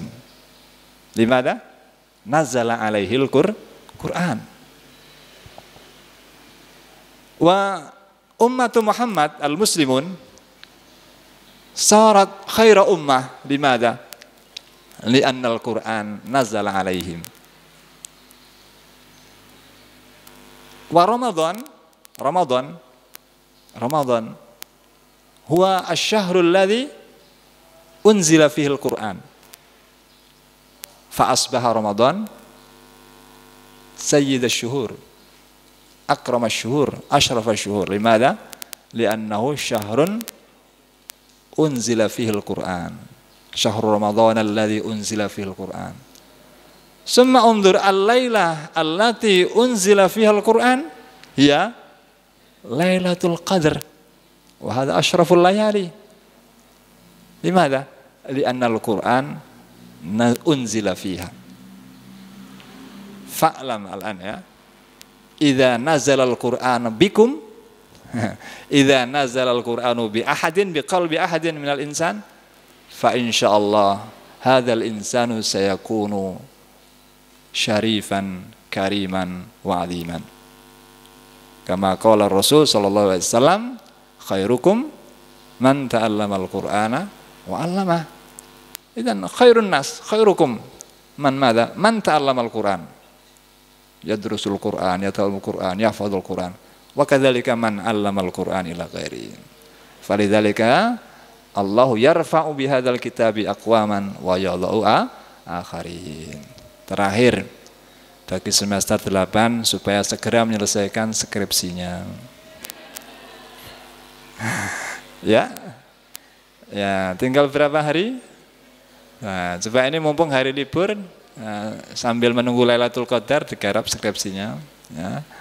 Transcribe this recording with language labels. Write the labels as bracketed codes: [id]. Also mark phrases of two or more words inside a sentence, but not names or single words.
[ar] لماذا؟ نزل عليه القرآن. وأمة محمد المسلمون صارت خير أمة. لماذا؟ لأن القرآن نزل عليهم. ورمضان هو الشهر الذي أنزل فيه القرآن. فأصبح رمضان سيد الشهور، أكرم الشهور، أشرف الشهور. لماذا? لأنه شهر أنزل فيه القرآن. شهر رمضان الذي أنزل فيه القرآن. ثم انظر الليلة التي أنزل فيها القرآن هي ليلة القدر. وهذا أشرف الليالي. لماذا? لأن القرآن أنزل فيها. فاعلم الآن يا. إذا نزل القرآن بكم إذا نزل القرآن بأحد بقلب أحد من الإنسان فإن شاء الله هذا الإنسان سيكون شريفا كريما وعظيما. كما قال رسول صلى الله عليه وسلم، خيركم من تعلم القرآن وعلم. إذن خير الناس، خيركم من ماذا? من تعلم القرآن. يدرس القرآن، يتعلم القرآن، يحفظ القرآن. وكذلك من علم القرآن إلى غيره. فلذلك الله يرفع بهذا الكتاب أقواما ويضع آخرين. [id] Terakhir bagi semester 8 supaya segera menyelesaikan skripsinya. Ya. Ya, tinggal berapa hari? Nah, coba ini mumpung hari libur, sambil menunggu Lailatul Qadar digarap skripsinya, ya.